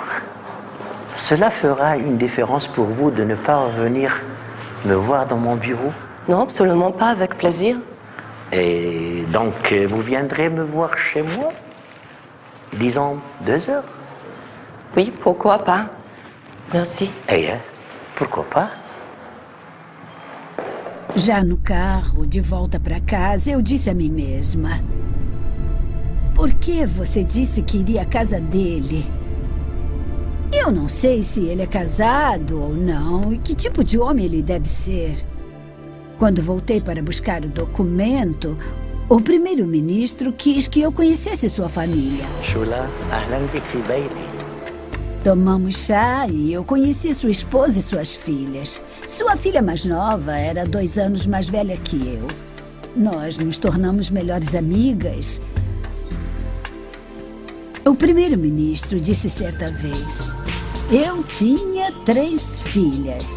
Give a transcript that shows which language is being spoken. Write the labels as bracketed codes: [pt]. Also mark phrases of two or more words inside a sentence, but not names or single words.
[fr] Cela fera une différence pour vous de ne pas revenir me voir dans mon bureau? Non, absolument pas, avec plaisir. Et donc, vous viendrez me voir chez moi? Disons 2 heures? Oui, pourquoi pas. Merci. Eh, pourquoi pas? [pt] Já no carro, de volta para casa, eu disse a mim mesma: por que você disse que iria à casa dele? Eu Eu não sei se ele é casado ou não e que tipo de homem ele deve ser. Quando voltei para buscar o documento, o primeiro-ministro quis que eu conhecesse sua família. [ar] Shula, أهلا بك في بيتي. [pt] Tomamos chá e eu conheci sua esposa e suas filhas. Sua filha mais nova era 2 anos mais velha que eu. Nós nos tornamos melhores amigas. O primeiro-ministro disse certa vez: eu tinha 3 filhas.